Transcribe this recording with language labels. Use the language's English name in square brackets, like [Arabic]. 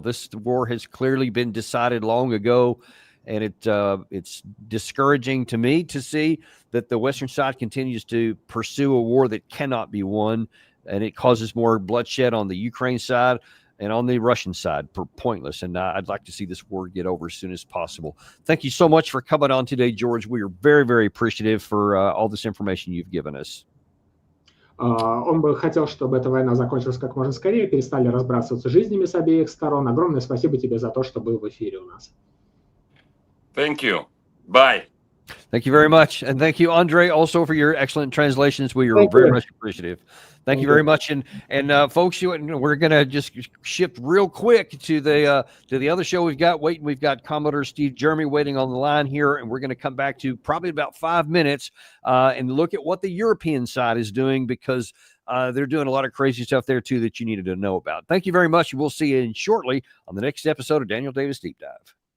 [English] This war has clearly been decided long ago, and it's discouraging to me to see that the Western side continues to pursue a war that cannot be won, and it causes more bloodshed on the Ukraine side and on the Russian side, pointless. And I'd like to see this war get over as soon as possible. Thank you so much for coming on today, George. We are very, very appreciative for all this information you've given us. [Russian] Он бы хотел, чтобы эта война закончилась как можно скорее, перестали разбрасываться жизнями с обеих сторон. Огромное спасибо тебе за то, что был в эфире у нас. [English] Thank you. Bye. Thank you very much. And thank you, Andre, also for your excellent translations. We are very much appreciative. Thank you very much. And folks, we're going to just shift real quick to the other show we've got waiting. We've got Commodore Steve Jeremy waiting on the line here, and we're going to come back to probably about 5 minutes and look at what the European side is doing, because they're doing a lot of crazy stuff there too that you needed to know about. Thank you very much. We'll see you shortly on the next episode of Daniel Davis Deep Dive.